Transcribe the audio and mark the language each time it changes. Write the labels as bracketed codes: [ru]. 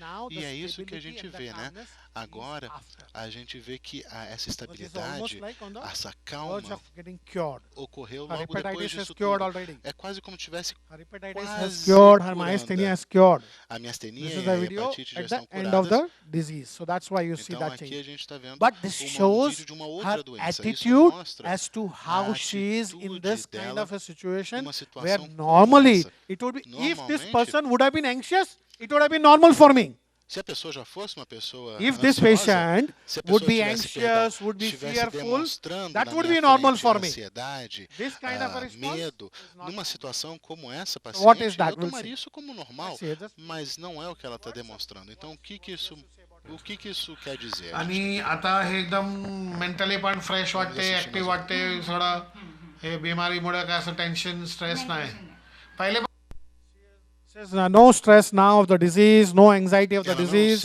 [pt] E é isso que a gente vê, né? Agora, a gente vê que essa estabilidade, essa calma, ocorreu logo depois disso tudo. É quase como tivesse quase curando. A miastenia e a hepatite já estão curadas. Então aqui a gente está vendo um vídeo de uma outra doença. Isso mostra [en] as to how she is in this kind of a situation [pt] numa situação [en] where normally it would be, if this person would have been anxious, it would have been normal for me. [pt] Se a pessoa já fosse uma pessoa [en] if this patient would be anxious, would be fearful, that would be normal for me. [pt] Ansiedade, [en] This kind of a response [pt] medo, numa situação como essa, paciente, [en] what is that? [pt] eu tomaria isso como normal, mas não é o que ela está demonstrando. Então, o que isso quer dizer? [mr] आणि आता हे एकदम mentally पण fresh वाटते, active वाटते, थोडा हे बिमारीमुळे काय असं टेन्शन, स्ट्रेस नाही. [en] पहिले no stress now of the disease, no anxiety of the disease.